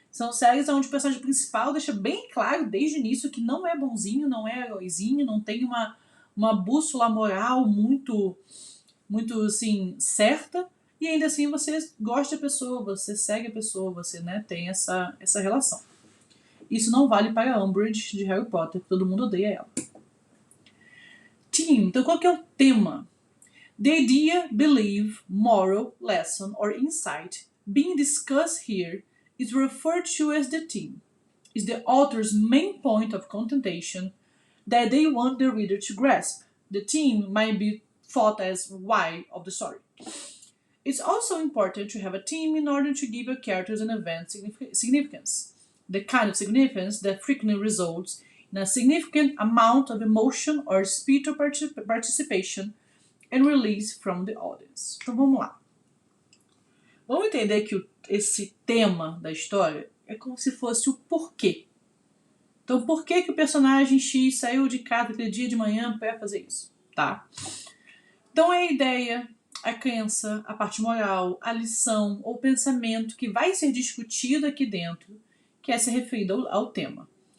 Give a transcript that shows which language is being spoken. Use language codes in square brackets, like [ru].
[pt] São séries onde o personagem principal deixa bem claro desde o início que não é bonzinho, não é heróizinho, não tem uma bússola moral muito, muito assim, certa. E ainda assim você gosta da pessoa, você segue a pessoa, você, né, tem essa relação. Isso não vale para a Umbridge de Harry Potter, todo mundo odeia ela. Team, então qual que é o tema? [en] The idea, belief, moral, lesson or insight being discussed here is referred to as the theme. Is the author's main point of contention that they want the reader to grasp. The theme might be thought as why of the story. It's also important to have a theme in order to give a characters and event significance. The kind of significance that frequently results in a significant amount of emotion or spiritual participation and release from the audience. [pt] Então vamos lá. Vamos entender que esse tema da história é como se fosse o porquê. Então, por que o personagem X saiu de casa aquele dia de manhã para fazer isso? Tá? Então, é a ideia, a crença, a parte moral, a lição ou pensamento que vai ser discutido aqui dentro, que é se referido ao tema.